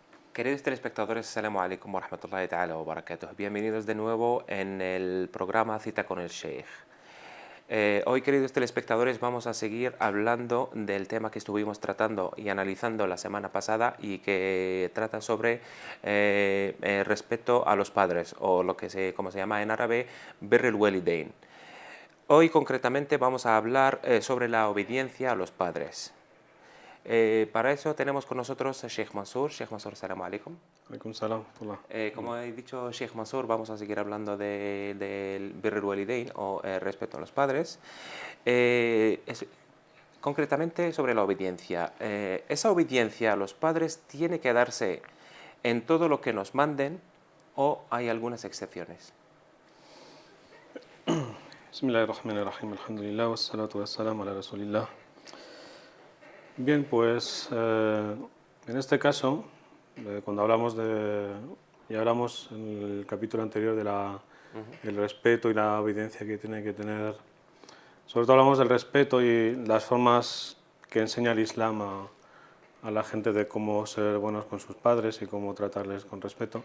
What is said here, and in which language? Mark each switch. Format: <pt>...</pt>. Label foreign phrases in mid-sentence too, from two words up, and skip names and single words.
<es>Queridos telespectadores,</es> <ar>السلام عليكم ورحمة الله تعالى وبركاته.</ar> <es>Bienvenidos de nuevo en el programa Cita con el Sheikh. Hoy, queridos telespectadores, vamos a seguir hablando del tema que estuvimos tratando y analizando la semana pasada y que trata sobre respeto a los padres, o lo que como se llama en árabe,</es> <ar>بر الوالدين.</ar> <es>Hoy concretamente vamos a hablar sobre la obediencia a los padres. Para eso tenemos con nosotros a Sheikh Mansour.</es> <ar>شيخ منصور، السلام عليكم. عليكم السلام، تله.</ar> <es>Como he dicho Sheikh Mansour, vamos a seguir hablando del</es> <ar>بر الوالدين</ar> <es>o respeto a los padres. Concretamente sobre la obediencia. ¿Esa obediencia a los padres tiene que darse en todo lo que nos manden o hay algunas excepciones?</es> <ar>بسم الله الرحمن الرحيم، الحمد لله، والصلاة والسلام على رسول الله.</ar> <es>Bien, pues en este caso, cuando hablamos ya hablamos en el capítulo anterior el respeto y la obediencia que tiene que tener. Sobre todo hablamos del respeto y las formas que enseña el Islam a la gente de cómo ser buenos con sus padres y cómo tratarles con respeto.</es>